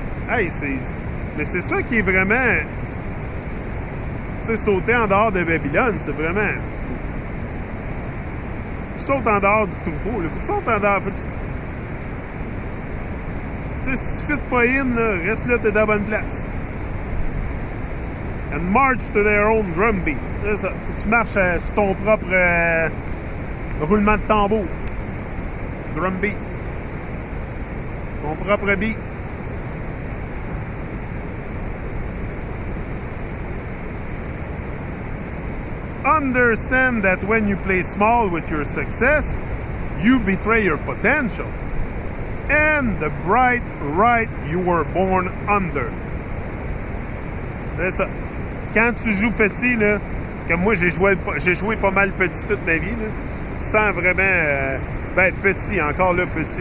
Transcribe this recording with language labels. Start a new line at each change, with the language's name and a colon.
French: Hey, mais c'est ça qui est vraiment. Tu sais, sauter en dehors de Babylone, c'est vraiment. Tu sautes en dehors du troupeau, là. Faut que tu sautes en dehors. Tu sais, si tu ne pas in, là, reste là, t'es dans la bonne place.
English: And march to their own drum beat.
French: C'est ça. Faut que tu marches sur ton propre roulement de tambour.
English: Drum beat.
French: Ton propre beat.
English: Understand that when you play small with your success, you betray your potential and the bright right you were born under.
French: C'est ça. Quand tu joues petit, là, comme moi, j'ai joué pas mal petit toute ma vie, là, sans vraiment être petit, encore là, petit.